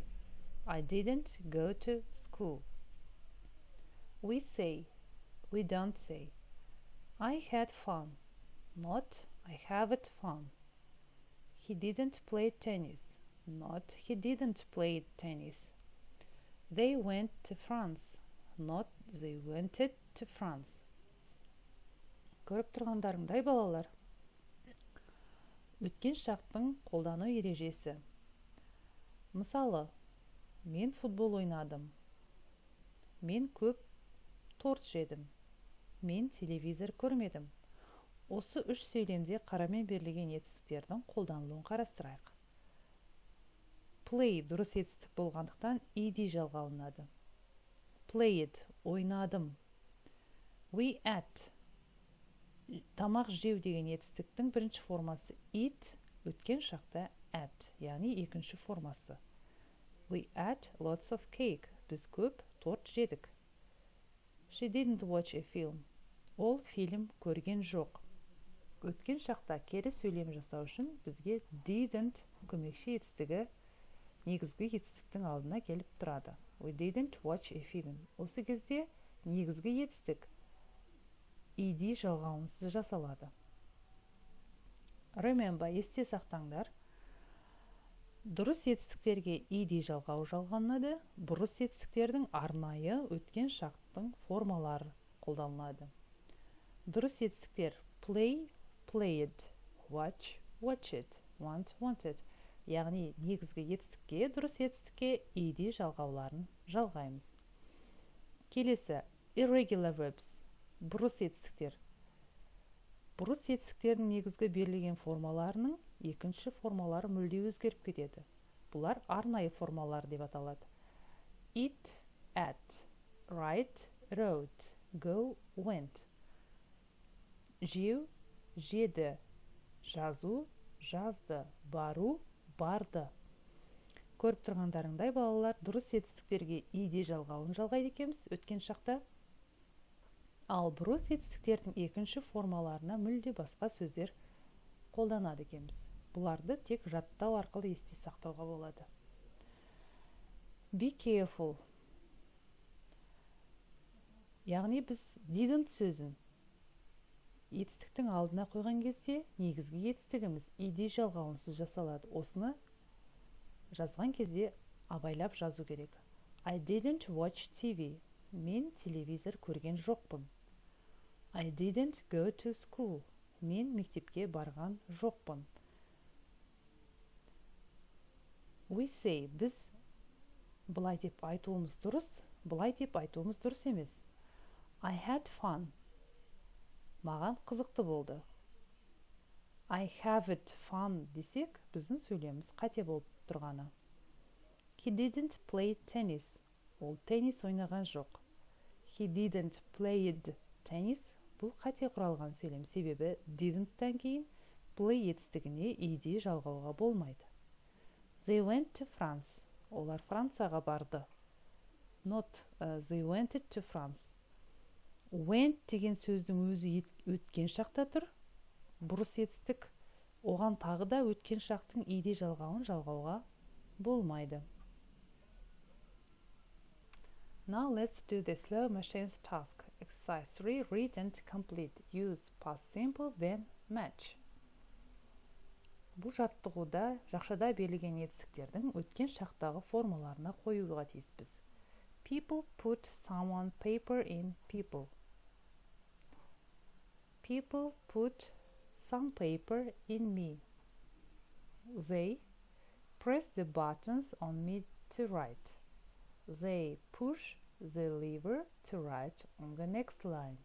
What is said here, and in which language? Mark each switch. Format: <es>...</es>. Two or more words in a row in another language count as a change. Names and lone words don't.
<en>I didn't go to school. We say, we don't say. I had fun, not I haven't fun. He didn't play tennis, not he didn't play tennis. They went to France, not they went to France.</en> <kk>Көріп тұрғандарыңдай балалар. Өткен шақтың қолдану ережесі. Мысалы, мен футбол ойнадым. Мен көп торт жедім. Мен телевизор көрмедім. Осы үш сөйлемде қарамен берілген етістіктердің қолданылуын қарастырайық. Play дұрыс етістік болғандықтан ed жалғалынады. Played ойнадым.</kk> <en>We ate</en> <kk>тамақ жеу деген етістіктің бірінші формасы eat, өткен шақта ate, яғни екінші формасы.</kk> <en>We ate lots of cake.</en> <kk>Біз көп торт жедік.</kk> <en>She didn't watch a film.</en> <kk>Ол фильм көрген жоқ. Өткен шақта кері сөйлем жасау үшін бізге didn't көмекші етістігі негізгі етістіктің алдына келіп тұрады.</kk> <en>We didn't watch a film.</en> <kk>Осы кезде негізгі етістік ed жалғауынсыз жасалады. Remember, есте сақтаңдар. Дұрыс етістіктерге ed жалғау жалғанады, бұрыс етістіктердің арнайы өткен шақтың формалары қолданылады. Дұрыс етістіктер:</kk> <en>play, played, watch, watched, want, wanted.</en> <kk>Яғни негізгі етістікке, дұрыс етістікке ed жалғауларын жалғаймыз. Келесі:</kk> <en>irregular verbs.</en> <kk>Бұрыс етістіктер. Бұрыс етістіктердің негізгі берілген формаларының екінші формалары мүлде өзгеріп кетеді. Бұлар арнайы формалар деп аталады.</kk> <en>Eat, ate, write, wrote, go, went.</en> <kk>Жеу, жеді, жазу, жазды, бару, барды. Көріп тұрғандарыңдай балалар, дұрыс етістіктерге ed жалғауын жалғайды екенбіз өткен шақта. Ал бұрыс етістіктердің екінші формаларына мүлде басқа сөздер қолданады екенбіз. Бұларды тек жаттау арқылы есте сақтауға болады.</kk> <en>Be careful.</en> <kk>Яғни біз didn't сөзін етістіктің алдына қойған кезде негізгі етістігіміз ed жалғауынсыз жасалады. Осыны жазған кезде абайлап жазу керек.</kk> <en>I didn't watch TV.</en> <kk>Мен телевизор көрген жоқпын.</kk> <en>I didn't go to school.</en> <kk>Мен мектепке барған жоқпын.</kk> <en>We say,</en> <kk>біз былай деп айтуымыз дұрыс, былай деп айтуымыз дұрыс емес.</kk> <en>I had fun.</en> <kk>Маған қызықты болды.</kk> <en>I have it fun</en> <kk>десек, біздің сөйлеміміз қате болып тұрғаны.</kk> <en>He didn't play tennis.</en> <kk>Ол теннис ойнаған жоқ.</kk> <en>He didn't played tennis.</en> <kk>Бұл қате құралған сөйлем. Себебі didn't-тан кейін play етістігіне ed жалғауға болмайды.</kk> <en>They went to France.</en> <kk>Олар Францияға барды.</kk> <en>Not they went to France.</en> <kk>Went деген сөздің өзі өткен шақта тұр. Бұрыс етістік. Оған тағы да өткен шақтың ed жалғауын жалғауға болмайды.</kk> <en>Now let's do the Slowmachines task. Exercise 3. Read and complete. Use past simple, then match.</en> <kk>Бұл жаттығуда жақшада берілген етістіктердің өткен шақтағы формаларына қоюға тиіспіз.</kk> <en>People put someone paper in people. People put some paper in me. They press the buttons on me to write. They push the lever to write on the next line.</en>